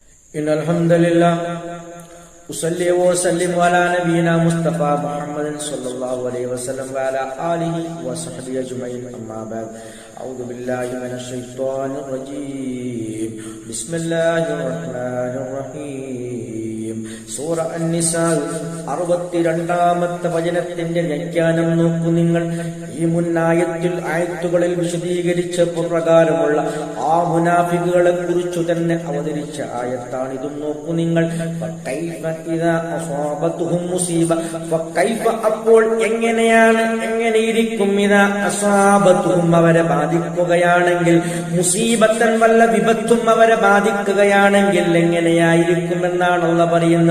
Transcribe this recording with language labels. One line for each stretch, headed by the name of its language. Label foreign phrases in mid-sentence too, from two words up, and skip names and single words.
Arabic: إن الحمد لله أصلي وأسلم على نبينا مصطفى محمد صلى الله عليه وسلم وعلى آله وصحبه أجمعين أما بعد أعوذ بالله من الشيطان الرجيم بسم الله الرحمن الرحيم
Malayalam: സൂറ അൻ-നിസാ 62-ാമത്തെ വചനത്തിന്റെ വ്യാഖ്യാനം നോക്കൂ നിങ്ങൾ. ഈ മുന്നായത്തിൽ ആയത്തുകളിൽ വിശദീകരിച്ച പ്രകാരമുള്ള ആ മുനാഫിക്കുകളെ കുറിച്ചു തന്നെ അവതരിച്ച ആയത്താണ് ഇതും. നോക്കൂ നിങ്ങൾ. അപ്പോൾ എങ്ങനെയിരിക്കും
Arabic: إذا أصابتهم
Malayalam: അവരെ ബാധിക്കുകയാണെങ്കിൽ, മുസീബത്തൻ വല്ല വിപത്തും അവരെ ബാധിക്കുകയാണെങ്കിൽ എങ്ങനെയായിരിക്കും എന്നാണ് അല്ലാഹ് പറയുന്നത്.